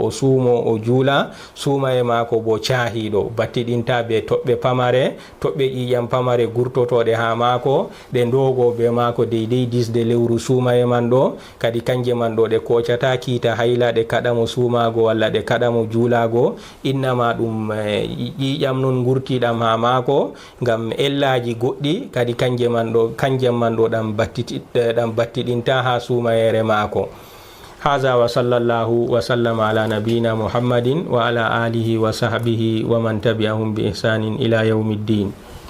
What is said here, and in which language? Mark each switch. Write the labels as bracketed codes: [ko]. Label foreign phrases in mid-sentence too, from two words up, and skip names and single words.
[ff] o suumo o juula, suumaye mako bo cahiɗo, battiɗinta be toɓɓe pamare, toɓɓe ƴiƴam pamare gurtotoɗe ha mako, ɗe ndogo be mako deydey disde lewru suumaye man ɗo, kadi kanje man ɗo ɗe kocata kiita hayla, ɗe kaɗamo suumago walla ɗe kaɗamo juulago, innama ɗum ƴiƴam non gurtiɗam ha mako ngam ellaji goɗɗi, kadi kanje man ɗo ɗam battiɗinta ha suumayere mako. [ar] هذا وصلى الله وسلم على نبينا محمد وعلى آله وصحبه ومن تبعهم بإحسان إلى يوم الدين.